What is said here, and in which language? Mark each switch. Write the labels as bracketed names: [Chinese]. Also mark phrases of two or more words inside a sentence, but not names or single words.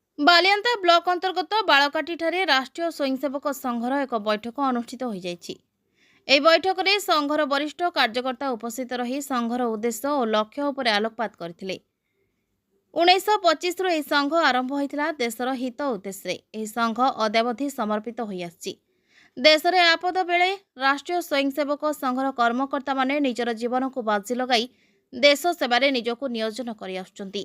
[Odia] ବାଲିଆନ୍ତା ବ୍ଲକ ଅନ୍ତର୍ଗତ ବାଲକାଟି ଠାରେ ରାଷ୍ଟ୍ରୀୟ ସ୍ୱୟଂସେବକ ସଂଘର ଏକ ବୈଠକ ଅନୁଷ୍ଠିତ ହୋ ଯାଇଛି। ଏହି ବୈଠକରେ ସଂଘର ବରିଷ୍ଠ କାର୍ଯ୍ୟକର୍ତ୍ତା ଉପସ୍ଥିତ ରହି ସଂଘର ଉଦ୍ଦେଶ୍ୟ ଓ ଲକ୍ଷ୍ୟ ଉପରେ ଆଲୋକପାତ କରିଥିଲେ। 1925ରୁ ଏହି ସଂଘ ଆରମ୍ଭ ହୋଇଥିଲା ଦେଶର ହିତ ଉଦ୍ଦେଶ୍ୟରେ। ଏହି ସଂଘ ଅଦ୍ୟାବଧି ସମର୍ପିତ ହୋଇଆସିଛି। ଦେଶରେ ଆପଦ ବେଳେ ରାଷ୍ଟ୍ରୀୟ ସ୍ୱୟଂସେବକ ସଂଘର କର୍ମକର୍ତ୍ତାମାନେ ନିଜର ଜୀବନକୁ ବାଜି ଲଗାଇ ଦେଶ ସେବାରେ ନିଜକୁ ନିୟୋଜନ କରିଆସୁଛନ୍ତି।